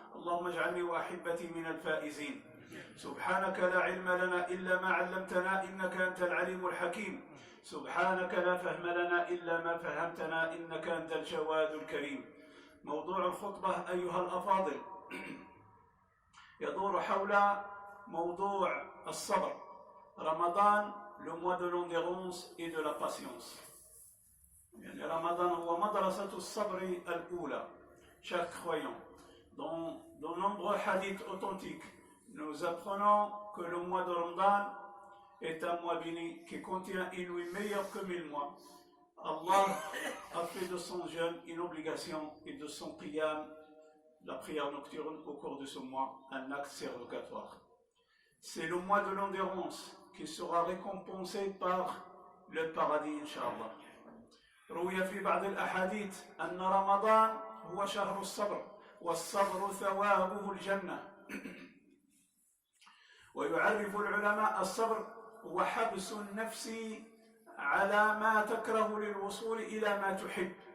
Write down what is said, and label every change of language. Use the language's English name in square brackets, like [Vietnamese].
[Arabic] اللهم اجعلني وأحبتي من الفائزين. سبحانك لا علم لنا إلا ما علمتنا إنك أنت العليم الحكيم. سبحانك لا فهم لنا إلا ما فهمتنا إنك أنت الجواد الكريم. موضوع الخطبة أيها الأفاضل يدور حول موضوع الصبر. [French] رمضان le mois de l'endurance et de la patience. [Arabic] يعني رمضان هو مدرسة الصبر الأولى. [French] Chers croyants, dans de nombreux hadiths authentiques, nous apprenons que le mois de Ramadan est un mois béni qui contient une nuit meilleure que 1000 mois. Allah a fait de son jeûne une obligation et de son qiyam, la prière nocturne au cours de ce mois, un acte surrogatoire. C'est le mois de l'endurance qui sera récompensé par le paradis, Inch'Allah. [Arabic] روي في بعض الأحاديث أن رمضان هو شهر الصبر والصبر ثوابه الجنة. ويعرف العلماء الصبر هو حبس النفس على ما تكره للوصول إلى ما تحب.